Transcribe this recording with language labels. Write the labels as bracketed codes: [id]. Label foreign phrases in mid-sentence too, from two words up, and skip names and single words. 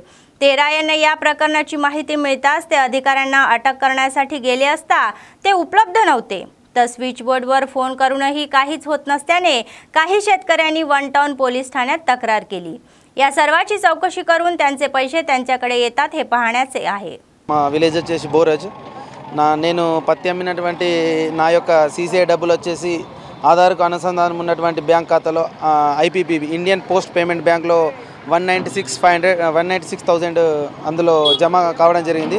[mr] 13 यांना या प्रकरणाची माहिती मिळताच ते अधिकाऱ्यांना अटक करण्यासाठी गेले असता ते उपलब्ध नव्हते। तर स्विचबोर्डवर फोन करूनही काहीच होत नसल्याने काही शेतकऱ्यांनी वन टाउन पोलीस ठाण्यात तक्रार केली। या सर्वाची चौकशी करून त्यांचे पैसे त्यांच्याकडे येतात हे पाहण्याचे आहे। [te] విలేజ్ వచ్చేసి బోరజ్ నేను పత్తి అమ్మినటువంటి నా యొక్క సీసీఐ డబ్బులు వచ్చేసి ఆధార్కు అనుసంధానం ఉన్నటువంటి బ్యాంక్ ఖాతాలో IPPB ఇండియన్ పోస్ట్ పేమెంట్ బ్యాంక్లో 196,000 అందులో జమ కావడం జరిగింది।